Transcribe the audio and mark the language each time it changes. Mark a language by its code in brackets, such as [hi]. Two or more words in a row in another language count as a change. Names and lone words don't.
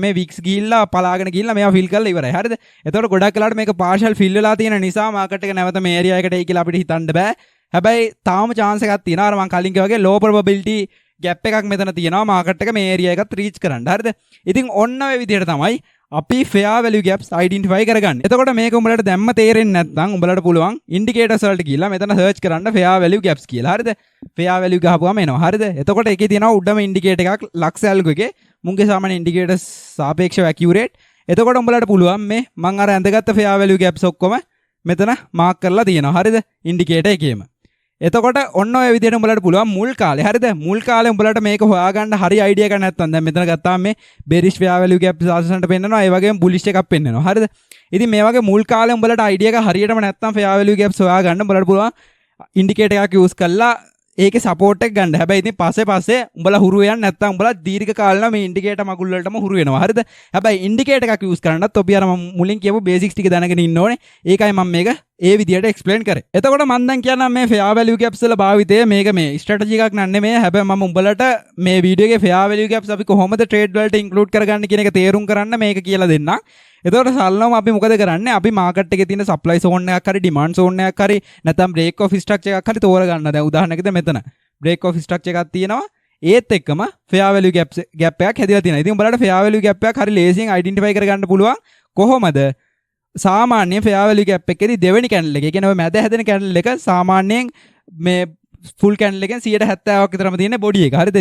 [si] මේ weeks ගිහිල්ලා පලාගෙන ගිහිල්ලා මේවා fill කරලා ඉවරයි. හරිද? එතකොට ගොඩක් වෙලාවට මේක [en] partial fill [si] වෙලා තියෙන නිසා මාකට් එක නැවත මේ area එකට එයි කියලා අපිට හිතන්න බෑ. හැබැයි තාම chance එකක් තියෙනවා. අර මම කලින් කිව්වා වගේ [en] low probability gap [si] එකක් මෙතන තියෙනවා මාකට් එක මේ area එකත් reach කරන්න. හරිද? ඉතින් ඔන්න ඔය විදිහට තමයි අපි [en] fair value gaps identify [si] කරගන්නේ. එතකොට මේක උඹලට දැම්ම තේරෙන්නේ නැත්නම් උඹලට පුළුවන් indicators වලට ගිහලා මෙතන search කරන්න [en] fair value gaps [si] කියලා. හරිද? [en] fair value [si] ගහපුවම එනවා. හරිද? එතකොට ඒකේ තියෙනවා උඩම indicator එකක් ලක්ස් algo එකේ මුංගේ සාමාන්‍ය indicators සාපේක්ෂව accurate. එතකොට උඹලට පුළුවන් මේ මම අර ඇඳගත්ත [en] fair value gaps [si] ඔක්කොම මෙතන mark කරලා තියෙනවා. හරිද? indicator එකේම. එතකොට ඔන්න ඔය විදිහට උඹලට පුළුවන් මුල් කාලේ. හරිද? මුල් කාලේ උඹලට මේක හොයාගන්න හරි අයිඩියා එකක් නැත්නම් දැන් මෙතන ගත්තාම මේ [en] bearish fair value gap [si] සාසනට පෙන්නනවා. ඒ වගේම bullish එකක් පෙන්නනවා. හරිද? ඉතින් මේ වගේ මුල් කාලේ උඹලට අයිඩියා එක හරියටම නැත්නම් [en] fair value gaps [si] හොයාගන්න උඹලට පුළුවන් ඉන්ඩිකේටර් එකක් යූස් කරලා ඒකේ සපෝට් එක ගන්න. හැබැයි ඉතින් පස්සේ උඹලා හුරු වෙන්නේ නැත්නම් උඹලා දීර්ඝ කාලෙම මේ ඉන්ඩිකේටර් මගුල් වලටම හුරු වෙනවා. හරිද? හැබැයි ඉන්ඩිකේටර් එකක් යූස් කරන්නත් ඔබ අර මම මුලින් කියපු බේසික්ස් ටික දැනගෙන ඉන්න ඕනේ. ඒකයි මම මේක ඒ විදිහට එක්ස්ප්ලেইন කරේ. එතකොට මම දැන් කියන්නම් මේ [en] fair value gaps [si] වල භාවිතය මේක මේ ස්ට්‍රැටජි එකක් නන්නේ මේ. හැබැයි මම උඹලට මේ වීඩියෝ එකේ [en] fair value gaps [si] අපි කොහොමද ට්‍රේඩ් වලට ඉන්ක්ලූඩ් කරගන්න කියන එක තේරුම් කරන්න මේක කියලා දෙන්නම්. එතකොට සල්ලම අපි මොකද කරන්නේ? අපි මාකට් එකේ තියෙන [en] supply zone [si] එකක් හරි [en] demand zone [si] එකක් හරි නැත්නම් [en] break of structure [si] එකක් හරි තෝරගන්න. දැන් උදාහරණයකට මෙතන [en] break of structure [si] එකක් තියෙනවා. ඒත් එක්කම [en] fair value gap [si] එකක් හැදිලා තියෙනවා. ඉතින් උඹලට [en] fair value gap [si] එකක් හරි ලේසියෙන් identify කරගන්න පුළුවන්. කොහොමද? සාමාන්‍ය [en] fair value gap [si] එකේදී දෙවෙනි කැන්ඩල් එක. ඒ කියන්නේ ඔය මැද හැදෙන කැන්ඩල් එක සාමාන්‍යයෙන් මේ [en] full candle [si] එකෙන් 70%ක් විතරම තියෙන body එක. හරිද?